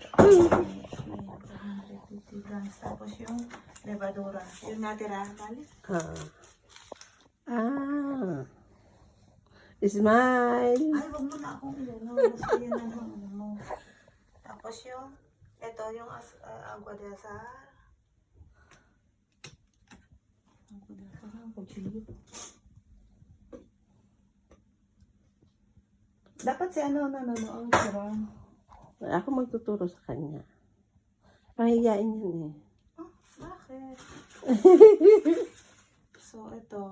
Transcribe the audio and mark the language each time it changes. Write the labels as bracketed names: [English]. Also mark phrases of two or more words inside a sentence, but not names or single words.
[Filipino] 150 grams. Tapos yung levadura. Yung natira, bali. Smile. Ay, wag mo na akong ilano. Mas yun na lang ano mo. Tapos yung, ito yung [Spanish] agua de azar. Agua de azar, [Filipino] ang kutsilyo. Dapat si ano nanonood, diba? Ako magtuturo sa kanya. Pahiyain yan eh. Oh, bakit? So, ito.